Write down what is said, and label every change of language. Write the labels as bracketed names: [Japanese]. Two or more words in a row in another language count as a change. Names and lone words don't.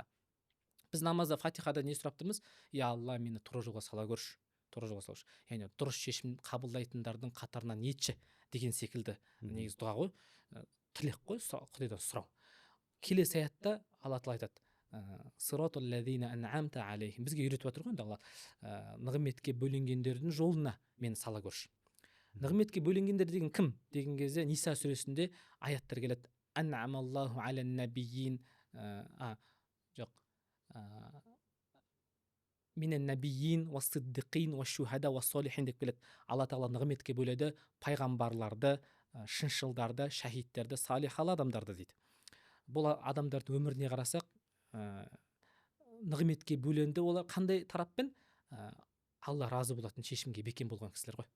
[Kazakh] Біз намазда Фатихада не сұрап тұрмыз? Я Алла, мені тура жолға сала көрші. Тура жолға сала көрші. Яғни дұрыс шешім қабылдайтындардың қатарынан етші деген секілді негіз дұға ғой, тілек қой, Құдайдан сұрау. Келесі аятта Алла тағала айтады: [Arabic] صراط الذين أنعمت عليهم. [Kazakh] Бізге үйретіп жатыр ғой енді Алла, нығметке бөленгендердің жолына мені сала көрші. Нығметке бөленгендер деген кім деген кезде Ниса сүресінде аяттар келеді. [Arabic] أنعم الله على النبيين, жоқ, من النبيين والصديقين والشهداء والصالحين [Kazakh] деп келеді. Алла тағала нығметке бөледі пайғамбарларды, шыншылдарды, шахидтерді, салихалы адамдарды дейді. Бұл адамдардың өміріне қарасақ, нығметке бөленді. Олар қандай тараппен? Алла разы болатын шешімге бекем болған кісілер ғой.